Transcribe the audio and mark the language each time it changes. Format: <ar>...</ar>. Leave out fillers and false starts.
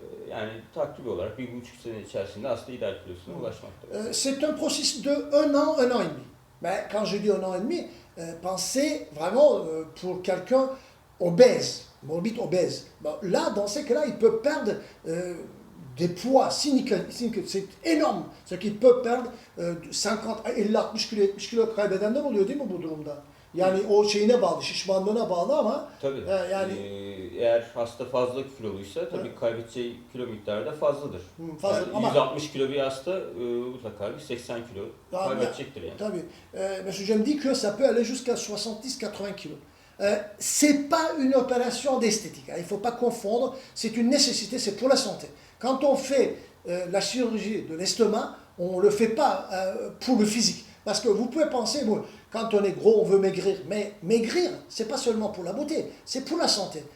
<tr>Yani takribi olarak 1,5 sene içerisinde hasta ideal kilosuna ulaşmaktadır.</tr> <fr>C'est un processus de 1 an, 1 an et demi. Mais quand je dis 1 an et demi, pensez vraiment pour quelqu'un obèse, morbide obèse. Bon, là, dans ces cas-là, il peut perdre des poids significatifs. C'est énorme. C'est qu'il peut perdre 50, 50-60 kilo, 70 kilo</fr> <tr>kaybedenler oluyor değil mi bu durumda? Yani o şeyine bağlı, şişmanlığına bağlı ama tabii. Yani eğer hasta fazla kiloluysa tabii kaybedeceği kilo miktarı da fazladır. Fazla, yani ama 160 kilo bir hasta mutlaka bir 80 kilo kaybedecektir yani. Tabii.</tr> <fr>Monsieur Cem dit que ça peut aller jusqu'à 70-80 kilos. C'est pas une opération d'esthétique. Il ne faut pas confondre. C'est une nécessité, c'est pour la santé. Quand on fait la chirurgie de l'estomac, on ne le fait pas pour le physique. Parce que vous pouvez penser, bon, quand on est gros, on veut maigrir. Mais maigrir, ce n'est pas seulement pour la beauté, c'est pour la santé.</fr>